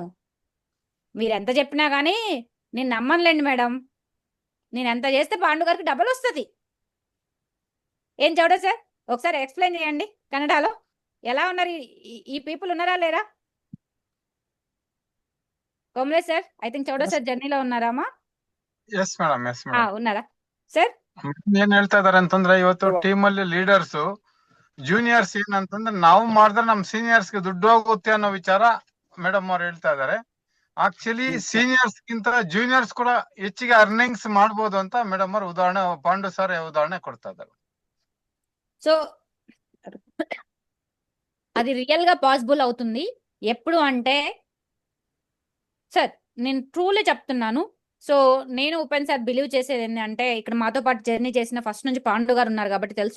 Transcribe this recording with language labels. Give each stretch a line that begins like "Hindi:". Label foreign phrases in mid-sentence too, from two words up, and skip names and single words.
Telugu: మీరు ఎంత చెప్పినా కానీ నేను నమ్మనులేండి మేడం. నేను ఎంత చేస్తే పాండు గారికి డబల్ వస్తుంది. ఏం చూడ సార్, ఒకసారి ఎక్స్ప్లెయిన్ చేయండి కన్నడలో. ఎలా ఉన్నారు ఈ పీపుల్, ఉన్నారా లేరా? కోమలే సార్,
English: I think
Telugu: చౌడ సార్ జర్నీలో ఉన్నారామಾ?
English: yes madam, yes madam.
Telugu: ఉన్నారా ಸರ್?
Kannada: ಏನ್ ಹೇಳ್ತಾ ಇದಾರೆ ಅಂತಂದ್ರೆ, ಇವತ್ತು ಟೀಮ್ ಅಲ್ಲಿ ಲೀಡರ್ಸ್ ಜೂನಿಯರ್ಸ್ ಏನಂತಂದ್ರೆ, ನಾವು ಮಾಡಿದ್ರೆ ನಮ್ ಸೀನಿಯರ್ಸ್ ಗೆ ದುಡ್ಡು ಹೋಗುತ್ತೆ ಅನ್ನೋ ವಿಚಾರ ಮೇಡಮ್ ಅವ್ರು ಹೇಳ್ತಾ ಇದಾರೆ. ಆಕ್ಚುಲಿ ಸೀನಿಯರ್ಸ್ ಗಿಂತ ಜೂನಿಯರ್ಸ್ ಕೂಡ ಹೆಚ್ಚಿಗೆ ಅರ್ನಿಂಗ್ಸ್ ಮಾಡ್ಬೋದು ಅಂತ ಮೇಡಮ್ ಅವ್ರು ಉದಾಹರಣೆ, ಪಾಂಡು ಸರ್ ಉದಾಹರಣೆ ಕೊಡ್ತಾ ಇದ್ದಾರೆ.
Telugu: సో అది రియల్ గా పాసిబుల్ అవుతుంది ఎప్పుడు అంటే, సార్ నేను ట్రూలీ చెప్తున్నాను. సో నేను ఓపెన్ సార్ బిలీవ్ చేసేది ఏంటంటే, ఇక్కడ మాతో పాటు జర్నీ చేసిన ఫస్ట్ నుంచి పాండు గారు ఉన్నారు కాబట్టి తెలుసు.